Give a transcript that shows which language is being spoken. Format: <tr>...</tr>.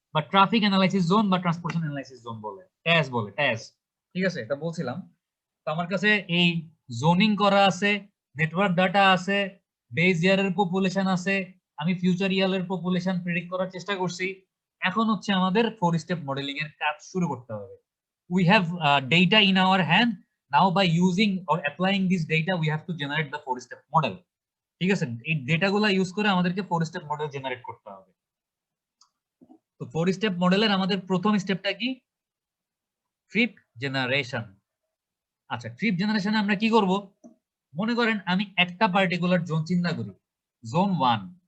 <bn>বা traffic analysis zone বা transportation analysis zone বলে, ট্যাজ বলে, ট্যাজ। ঠিক আছে, এটা বলছিলাম। তো আমার কাছে এই জোনিং করা আছে, নেটওয়ার্ক ডাটা আছে, বেজ ইয়ারের পপুলেশন আছে, আমি ফিউচার ইয়ারের পপুলেশন প্রেডিক্ট করার চেষ্টা করছি। এখন হচ্ছে আমাদের 4 স্টেপ মডেলিং এর কাজ শুরু করতে হবে।</bn> <en>We have data in our hand. Now by using or applying this data, we have to generate the 4 step model.</en> <bn>ঠিক আছে, এই ডেটাগুলো ইউজ করে আমাদেরকে 4 স্টেপ মডেল জেনারেট করতে হবে। তো 4 স্টেপ মডেলের আমাদের প্রথম স্টেপটা কি? Trip generation. আচ্ছা, ট্রিপ জেনারেশনে আমরা কি করব? মনে করেন আমি একটা পার্টিকুলার জোন চিন্তা করি, জোন 1।</bn>